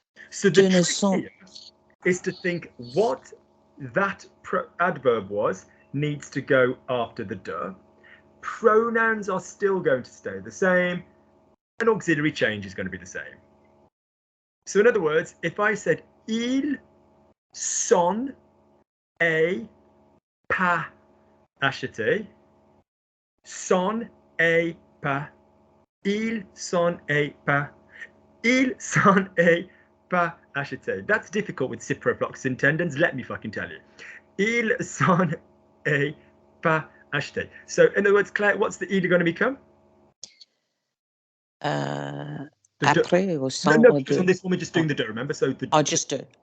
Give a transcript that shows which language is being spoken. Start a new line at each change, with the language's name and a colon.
English: So the trick here is to think what that adverb was needs to go after the de. Pronouns are still going to stay the same. An auxiliary change is going to be the same. So in other words, if I said
French: il s'en est pas acheté, s'en est pas, il s'en est pas, il s'en est pas acheté.
English: That's difficult with ciproflox intendants, let me fucking tell you.
French: Il s'en est pas acheté.
English: So in other words, Claire, what's the il going to become?
French: Après or sans
English: no, or because on this one we're just doing the de, remember? So the just do.